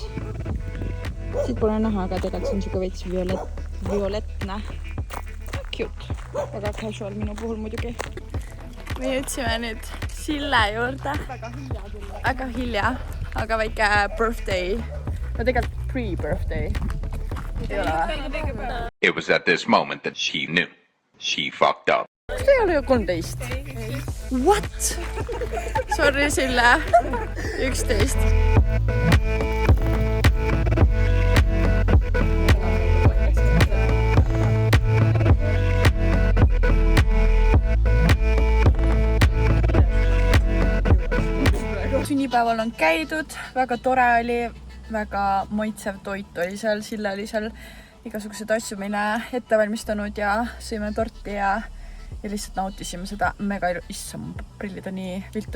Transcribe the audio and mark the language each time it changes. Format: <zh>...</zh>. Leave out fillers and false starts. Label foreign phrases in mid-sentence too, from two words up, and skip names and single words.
<et>Siit pole näha, aga tegelikult see on siuke veits violetne. Cute. Väga casual minu puhul muidugi. Me jõudsime nüüd Sille juurde. Väga hilja, aga väike birthday. No tegelikult pre-birthday. Ei ole või?</et> <en>It was at this moment that she knew. She fucked up.</en> <et>See ei ole ju 13.</et> <en>What? Sorry,</en> <et>Sille. 11. Sünnipäeval on käidud, väga tore oli, väga maitsev toit oli seal, Sille oli seal igasuguseid asju meile ette valmistanud ja sõime torti ja lihtsalt nautisime seda mega issand, prillid on nii viltu.</et>